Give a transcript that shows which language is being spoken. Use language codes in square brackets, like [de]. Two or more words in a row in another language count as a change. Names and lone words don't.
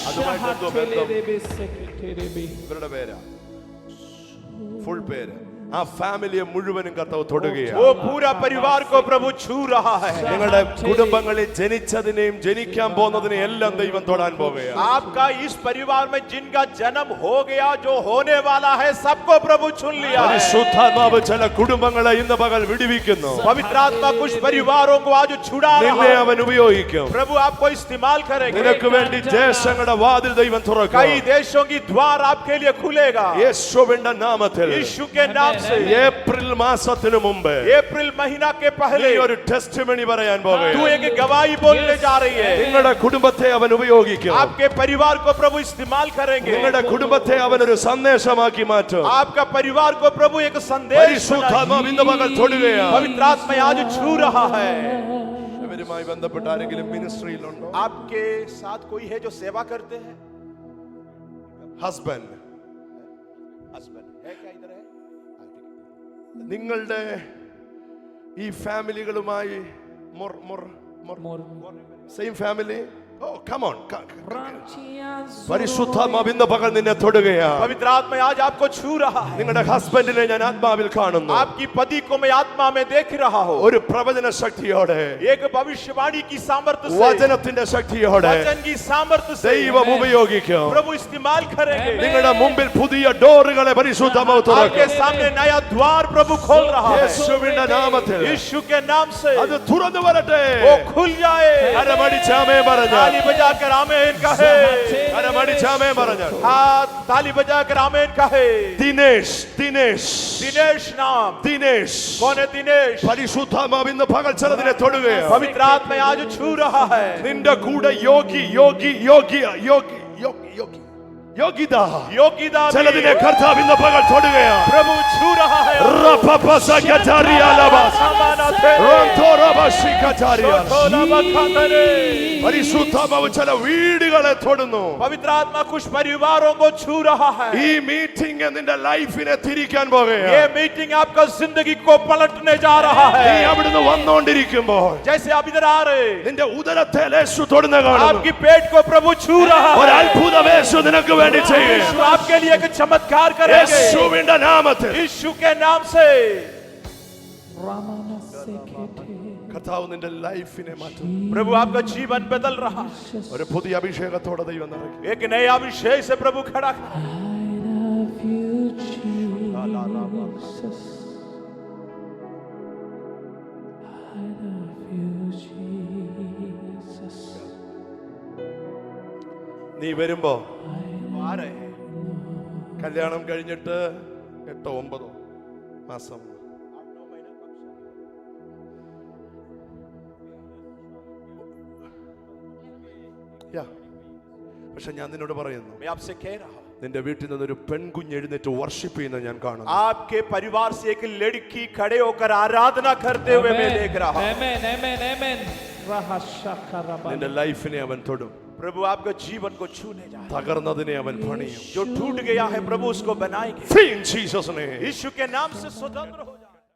[ml] ഇവരുടെ പേരാ, ഫുൾ പേര്, ആ ഫാമിലിയെ മുഴുവനും കർത്താവ് തൊടുകയാണ്. [hi] वो पूरा परिवार को प्रभु छू रहा है. [ml] നിങ്ങളുടെ കുടുംബങ്ങളിൽ ജനിച്ചതിനെയും ജനിക്കാൻ പോകുന്നതിനെയും എല്ലാം ദൈവം തൊടാൻ പോകുകയാണ്. [hi] आपका इस परिवार में जिनका जन्म हो गया, जो होने वाला है, सबको प्रभु चुन लिया है. [ml] പരിശുദ്ധാത്മാവ് ചില കുടുംബങ്ങളെ ഇന്ന് പകൽ വിടുവിക്കുന്നു. [hi] पवित्र आत्मा कुछ परिवारों को आज छुड़ा रहा [ml] നിന്നെ [hi] है. [ml] അവൻ ഉപയോഗിക്കും. [hi] प्रभु आपको इस्तेमाल करेंगे. [ml] നിനക്ക് വേണ്ടി ദേശങ്ങളുടെ വാതിൽ ദൈവം തുറക്കും. [hi] कई देशों की द्वार आपके लिए खुलेगा. [ml] യേശുവിന്റെ നാമത്തിൽ [hi] यीशु के नाम से. [ml] ഏപ്രിൽ മാസത്തിനു മുമ്പ് [hi] अप्रैल महीना के पहले [ml] നീ ഒരു ടെസ്റ്റിമണി പറയാൻ [hi] तू [ml] പോകുകയാണ്. [hi] एक गवाही बोलने जा रही है. [ml] നിങ്ങളുടെ കുടുംബത്തെ അവൻ ഉപയോഗിക്കും. [hi] आपके परिवार को प्रभु इस्तेमाल करेंगे. [ml] നിങ്ങളുടെ കുടുംബത്തെ അവൻ ഒരു സന്ദേശമാക്കി മാറ്റും. [hi] आपका परिवार को प्रभु एक संदेश [ml] പരിശുദ്ധാത്മാവ് ഇന്ന് പകൽ തൊടുകയാണ്. [hi] पवित्र आत्मा आज छू रहा है. [ml] ഇവരുമായി ബന്ധപ്പെട്ട ആരെങ്കിലും മിനിസ്ട്രിയിലുണ്ടോ? [hi] आपके साथ कोई है जो सेवा करते हैं? [ml] ഹസ്ബൻഡ്, [hi] हस्बैंड है क्या? इधर है. [ml] നിങ്ങളുടെ ഈ ഫാമിലികളുമായി [en] same family? Oh come on. [ml] പരിശുദ്ധാത്മാവ് ഇന്ന് പകൽ നിന്നെ തൊടുകയാണ്. [hi] पवित्र आत्मा आज आपको छू रहा है. [ml] നിങ്ങളുടെ ഹസ്ബൻഡിനെ ഞാൻ ആത്മാവിൽ കാണുന്നു. [hi] आपकी पति को मैं आत्मा में देख रहा हूँ. [ml] ഒരു പ്രവചന ശക്തിയോടെ, [hi] एक भविष्यवाणी की सामर्थ्य से, [ml] വചനത്തിന്റെ ശക്തിയോടെ [hi] वचन की सामर्थ्य से [ml] ദൈവം ഉപയോഗിക്കും. [hi] प्रभु इस्तेमाल करेंगे. [ml] നിങ്ങളുടെ മുമ്പിൽ പുതിയ ഡോറുകളെ പരിശുദ്ധാത്മാവ് [hi] आपके [ml] തുറക്കും. [hi] सामने नया द्वार प्रभु खोल रहा है. [ml] യേശുവിന്റെ നാമത്തിൽ [hi] यीशु के नाम से [ml] അത് തുറന്നു വരട്ടെ. [hi] वो खुल जाए. [ml] കരമടിച്ചാമേ പറഞ്ഞു. [hi] ताली बजाकर आमीन कहे. [ml] കരമടിച്ചാമേ പറഞ്ഞു. [hi] हाथ ताली बजाकर आमीन कहे. [ml] ദിനേഷ്, ദിനേഷ്, [hi] दिनेश नाम. [ml] ദിനേഷ്. [hi] कौन है दिनेश? [ml] പരിശുദ്ധാത്മാവ് ഇന്ന് പകൽ ചിലതിനെ തൊടുകയാണ്. [hi] पवित्र आत्मा आज छू रहा है. [ml] നിന്റെ കൂടെ യോഗി യോഗി യോഗി യോഗി യോഗി യോഗി യോഗ്യത [hi] योगिता भी [ml] ചിലതിനെ കർത്താവ് ഇന്ന് പകൽ തൊടുകയാണ്. [hi] प्रभु छू रहा है. [ml] പരിശുദ്ധാത്മാവ് ചില വീടുകളെ തൊടുന്നു. [hi] पवित्र आत्मा कुछ परिवारों को छू रहा है. [ml] ഈ മീറ്റിംഗ് നിന്റെ ലൈഫിനെ തിരിക്കാൻ പോകുകയാണ്. [hi] ये मीटिंग आपका जिंदगी को पलटने जा रहा [ml] നീ [hi] है. [ml] അവിടുന്ന് വന്നുകൊണ്ടിരിക്കുമ്പോൾ [hi] जैसे आप इधर आ रहे, [ml] നിന്റെ ഉദരത്തെ യേശു തൊടുന്ന കാണുന്നു. [hi] आपकी पेट को प्रभु छू रहा [ml] ഒരു [hi] है. [ml] അത്ഭുതം യേശു നിനക്ക് വേണ്ടി ചെയ്യും. [hi] यीशु आपके लिए एक चमत्कार करेंगे. [ml] യേശുവിന്റെ നാമത്തിൽ [hi] यीशु के नाम से. [ml] കർത്താവ് നിന്റെ ലൈഫിനെ മാറ്റും. [hi] प्रभु आपका जीवन बदल रहा है. [ml] ഒരു പുതിയ അഭിഷേകത്തോടെ ദൈവം നിറയ്ക്കും. [hi] एक नए अभिषेक से प्रभु खड़ा कर. [en] I love you, Jesus. I love you, Jesus. [ml] നീ വരുമ്പോ [hi] आ रहे हैं. [ml] കല്യാണം കഴിഞ്ഞിട്ട് 8-9 മാസം പക്ഷെ ഞാൻ നിന്നോട് പറയുന്നു, [hi] मैं आपसे कह रहा हूं, [ml] നിന്റെ വീട്ടിൽ നിന്നൊരു പെൺകുഞ്ഞ് എഴുന്നേറ്റ് വർഷിപ്പ് ചെയ്യുന്നത് ഞാൻ കാണുന്നു. [hi] आपके परिवार से एक लड़की खड़े होकर आराधना करते हुए मैं देख रहा हूं. Amen, amen, amen. Rahashakaraban. [ml] നിന്റെ ലൈഫിനെ അവൻ തൊടും. [hi] प्रभु आपके जीवन को छूने जा रहा [ml] തകർന്നതിനെ അവൻ പണിയും. [hi] है. जो टूट गया है प्रभु उसको बनाएंगे. [en] Free in Jesus' name. [hi] यीशु के नाम से स्वतंत्र हो जाए.